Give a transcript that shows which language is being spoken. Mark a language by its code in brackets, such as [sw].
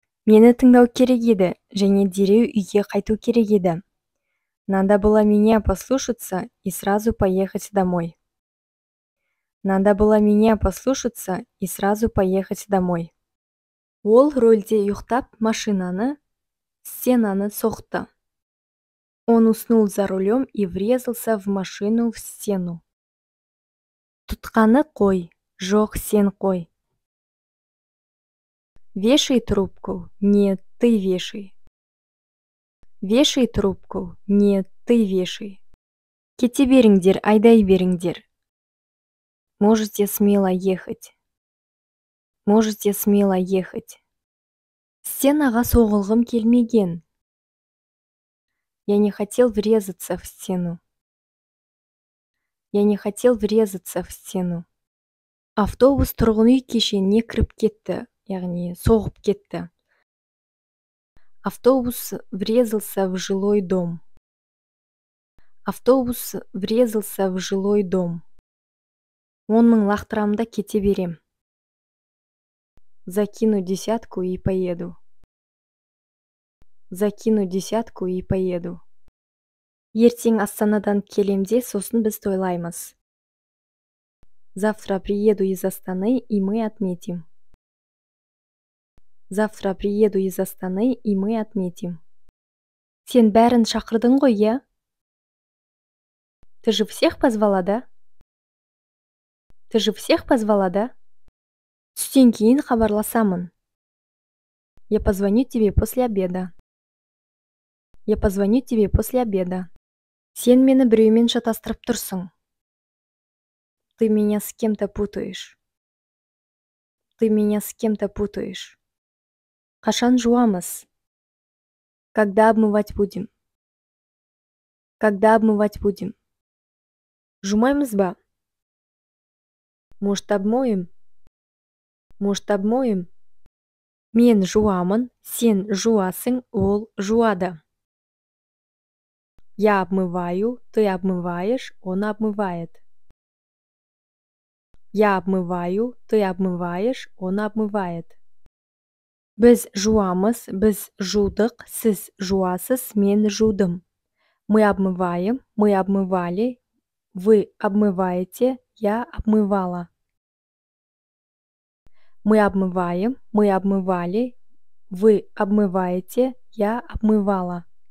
[kk] Мені тыңдау керек еді, және дереу үйге қайту керек еді. [ru] Надо было меня послушаться и сразу поехать домой. Надо было меня послушаться и сразу поехать домой. [kk] Ол рөлде ұйықтап машинаны, стенаны соқты. [ru] Он уснул за рулем и врезался в машину в стену. [kk] Тұтқаны қой, жоқ сен қой. [ru] Вешай трубку, нет, ты вешай. Вешай трубку, нет, ты вешай. [kk] Кете беріңдер, айдай беріңдер. [ru] Можете смело ехать. Можете смело ехать. [kk] Стенаға соғылғым келмеген. [ru] Я не хотел врезаться в стену. Я не хотел врезаться в стену. [kk] Автобус тұрғын үй кешеніне кіріп кетті, яғни соғып кетті. [ru] Автобус врезался в жилой дом. Автобус врезался в жилой дом. [kk] 10 мың лақтырамда кете берем. [ru] Закину десятку и поеду. Закину десятку и поеду. [kk] Ертең Астанадан келемде, сосын біз тойлаймыз. [ru] Завтра приеду из Астаны, и мы отметим. Завтра приеду из Астаны, и мы отметим. [kk] Сен бәрін шақырдың ғой, я? [ru] Ты же всех позвала, да? Ты же всех позвала, да? [kk] Түстен кейін хабарласамын. [ru] Я позвоню тебе после обеда. Я позвоню тебе после обеда. [kk] Сен мені біреумен шатастырып тұрсың. [ru] Ты меня с кем-то путаешь. Ты меня с кем-то путаешь. [kk] Қашан жуамыз? [ru] Когда обмывать будем? Когда обмывать будем? [kk] Жумаймыз ба? [ru] Может, обмоем? Может, обмоем? [kk] Мен жуамын, сен жуасың, ол жуады. [ru] Я обмываю, ты обмываешь, он обмывает. Я обмываю, ты обмываешь, он обмывает. [kk] Біз жуамыз, біз жудық, сіз жуасыз, мен жудым. [ru] Мы обмываем, мы обмывали, вы обмываете, я обмывала. Мы обмываем, мы обмывали, вы обмываете, я обмывала.